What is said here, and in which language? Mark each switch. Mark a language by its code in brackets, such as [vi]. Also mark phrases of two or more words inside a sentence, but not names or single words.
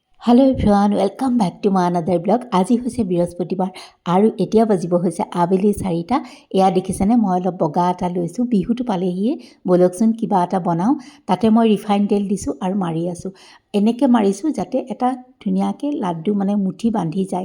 [en] Hello everyone welcome back to my another blog. [as] আজি হৈছে বৃহস্পতিবাৰ আৰু এতিয়া বাজিব হৈছে আবেলি 4টা। এয়া দেখিছেনে মই অলপ বগা এটা লৈছোঁ, বিহুটো পালেহিয়ে, বলকচোন কিবা এটা বনাওঁ। তাতে মই ৰিফাইন তেল দিছোঁ আৰু মাৰি আছোঁ। এনেকৈ মাৰিছোঁ যাতে এটা ধুনীয়াকৈ লাড্ডু মানে মুঠি বান্ধি যায়।